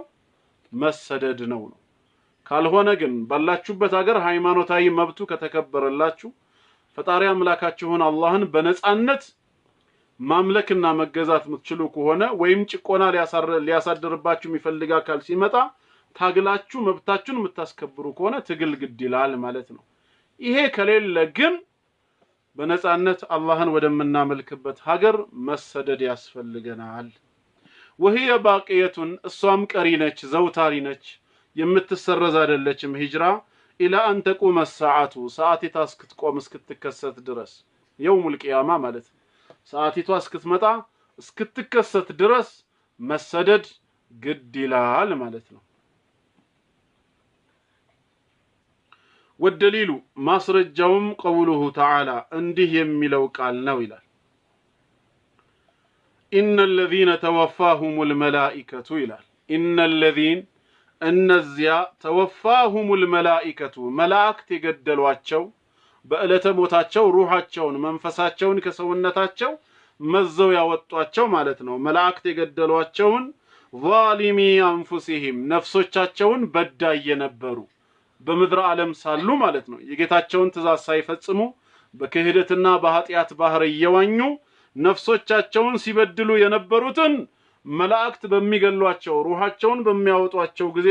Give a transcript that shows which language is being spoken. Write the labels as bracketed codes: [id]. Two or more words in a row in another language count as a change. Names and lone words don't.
[am] መሰደድ ነው። ካልሆነ ግን ባላችሁበት ሀገር ሃይማኖታዊ መብቱ ከተከበረላችሁ ፈጣሪ አምላካችሁን አላህን በነጻነት ማምለክና መገዛት የምትችሉ ከሆነ ወይም ጭቆና ሊያሳድርባችሁ የሚፈልግ አካል ሲመጣ ታግላችሁ መብታችሁን የምታስከብሩ ከሆነ ትግል ግድ ይላል ማለት ነው። ይሄ ከሌለ ግን በነጻነት አላህን ወደምናመልክበት ሀገር መሰደድ ያስፈልገናል። [ar] وهي باقية [am] እሷም ቀሪ ነች ዘውታሪ ነች የምትሰረዝ አይደለችም ሂጅራ [ar] إلى أن تقوم الساعة [am] ሰዓቲቷ እስክትቆም እስክትከሰት ድረስ [ar] يوم القيامة [am] ማለት ሰዓቲቷ እስክትመጣ እስክትከሰት ድረስ መሰደድ ግድ ይላል ማለት ነው። والدليل ማስረጃውም [ar] قوله تعالى [am] እንዲህ የሚለው ቃል ነው ይላል [ar] إن الذين توفاهم الملائكة [am] ይላል [ar] إن الذين [am] እነዚያ [ar] توفاهم الملائكة [am] መላእክት የገደሏቸው በእለተ ሞታቸው ሩሃቸውን መንፈሳቸውን ከሰውነታቸው መዘው ያወጧቸው ማለት ነው። መላእክት የገደሏቸውን ظالمي أنفسهم ነፍሶቻቸውን በዳይ የነበሩ በምድር ዓለም ሳሉ ማለት ነው። የጌታቸውን ትእዛዝ ሳይፈጽሙ በክህደትና በኃጢአት ባህር እየዋኙ ነፍሶቻቸውን ሲበድሉ የነበሩትን መላእክት በሚገሏቸው ሩሃቸውን በሚያወጧቸው ጊዜ